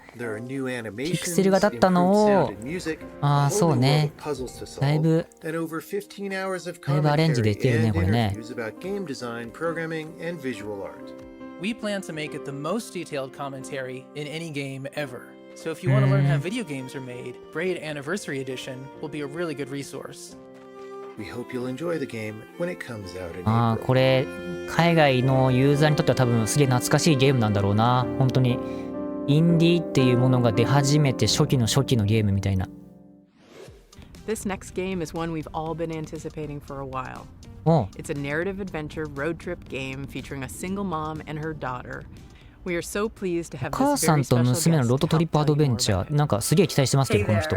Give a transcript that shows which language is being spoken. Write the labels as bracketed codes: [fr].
[ja] ピクセルがだったのを、そうね。だいぶアレンジできるね、これね。 [en] We plan to make it the most detailed commentary in any game ever. So if you want to learn how video games are made, BRAID Anniversary Edition will be a really good resource. We hope you'll enjoy the game when it comes out in April. [ja] これ海外のユーザーにとっては多分すげえ懐かしいゲームなんだろうな。本当にインディーっていうものが出始めて初期のゲームみたいな。 [en] This next game is one we've all been anticipating for a while. It's a narrative adventure road trip game featuring a single mom and her daughter. We are so pleased to have this very special guest. [ja] お母さんと娘のロードトリップアドベンチャー。なんかすげえ期待してますけど、この人。